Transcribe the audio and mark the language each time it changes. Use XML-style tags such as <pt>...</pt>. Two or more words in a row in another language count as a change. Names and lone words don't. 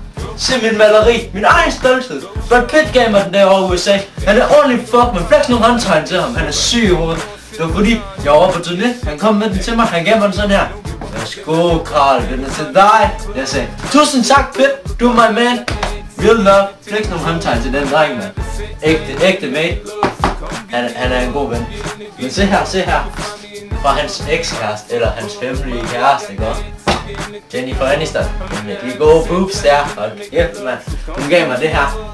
<da>Se min maleri, min egen stolthed. Brad Pitt gav mig den der over USA. Han er ordentlig fuck, men flex nogle håndtegn til ham. Han er syg i hovedet. Det var fordi, jeg var på turné. Han kom med den til mig, han gav mig den sådan her. Værsgo, Karl, den er til dig. Jeg sagde, tusind tak, Pitt, du er</da> <en>my man. Real love,</en> <da>flex nogle håndtegn til den dreng, man. Ægte mate. Han er en god ven. Men se her. Fra hans eks-kæreste, eller hans hemmelige kæreste, ikke også? Jennifer Aniston. De gode boobs der. Hold kæft, mand. Hun gav mig det her.</da>